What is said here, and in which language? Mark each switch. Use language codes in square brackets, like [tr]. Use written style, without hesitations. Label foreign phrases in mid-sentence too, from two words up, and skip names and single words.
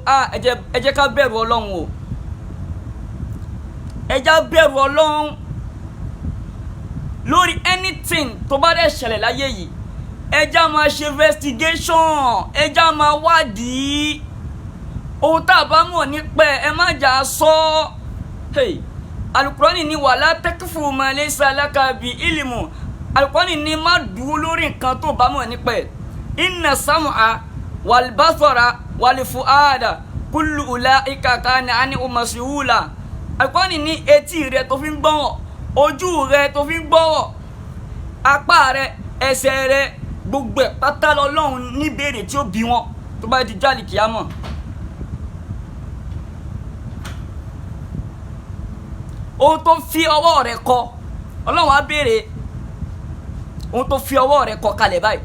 [yo] Ẹ jẹ́ ká bẹ̀rù Ọlọ́run o, ẹ jẹ́ bẹ̀rù Ọlọ́run lórí anything tó bá dẹ̀ ṣẹlẹ̀ láyé yìí. Ẹ jẹ́ máa ṣe investigation, ẹ jẹ́ máa wádìí ohun tá a bá mọ̀ nípa ẹ má jà sọ. Alukurani ni [ar] ولا تقف ما ليس لك به علم. [yo] Alukurani ni má dúró lórí nǹkan tó bá mọ̀ nípa ẹ̀. [ar] إن السمع والبصر والفؤاد كل أولئك كان عنه مسؤولا. [yo] Alukurani ni etí rẹ tó fi ń gbọ́rọ̀, ojú rẹ tó fi ń gbọ́rọ̀, apá rẹ, ẹsẹ̀ rẹ, gbogbo ẹ̀ pátá l'Ọlọ́run ní béèrè tí ó bí wọn tó bá di jálì kíámọ̀. Ohun tó fi ọwọ́ rẹ kọ, Ọlọ́run á béèrè ohun tó fi ọwọ́ rẹ kọ kalẹ̀ báyìí.